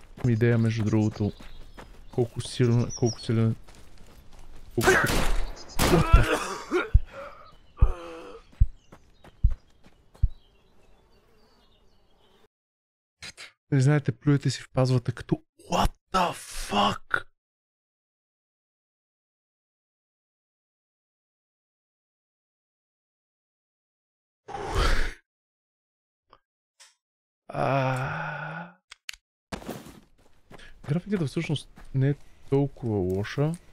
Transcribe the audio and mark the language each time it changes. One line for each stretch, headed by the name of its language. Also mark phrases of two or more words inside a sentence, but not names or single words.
Bulgarian: Имам идея, между другото, колко силен... Не знаете, плюете си в пазвата като
English: What the fuck?
Bulgarian: Графиката всъщност не е толкова лоша.